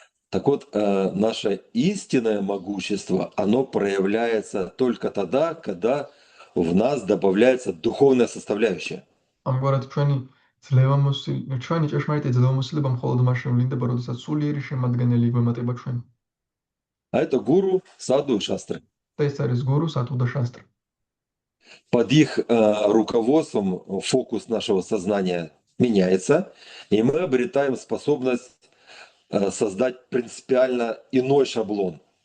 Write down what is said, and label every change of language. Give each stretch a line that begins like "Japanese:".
Russian: Так вот, наше истинное могущество, оно проявляется только тогда, когда в нас добавляется духовная составляющая.
Georgian: ამგვარად ჩვენი ჭეშმარიტი ძლევამოსილება მხოლოდ მაშინ ვლინდება, როდესაც სულიერი შემადგენელი გვემატება ჩვენ.
Russian: А это гуру, саду и шастры.
Georgian: და ეს არის გურუ, სათუ და შასტრა.
Russian: Под их руководством фокус нашего сознания меняется, и мы обретаем способность создать принципиально иной шаблон.